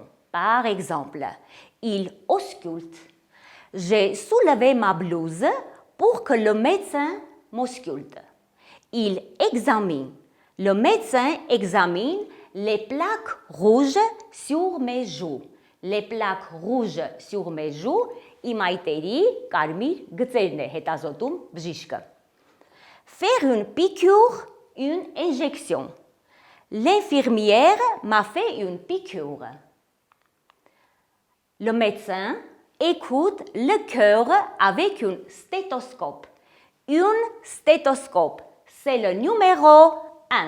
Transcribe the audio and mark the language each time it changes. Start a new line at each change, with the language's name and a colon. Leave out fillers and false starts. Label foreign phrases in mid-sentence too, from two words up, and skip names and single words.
French: Par exemple, il ausculte. J'ai soulevé ma blouse pour que le médecin m'ausculte. Il examine. Le médecin examine les plaques rouges sur mes joues. Les plaques rouges sur mes joues
Armenian: իմայտերի կարմիր գծերն է հետազոտում բժիշկը.
French: Faire une piqûre, une injection. L'infirmière m'a fait une piqûre. Le médecin écoute le cœur avec un stéthoscope. Un stéthoscope, c'est le numéro 1.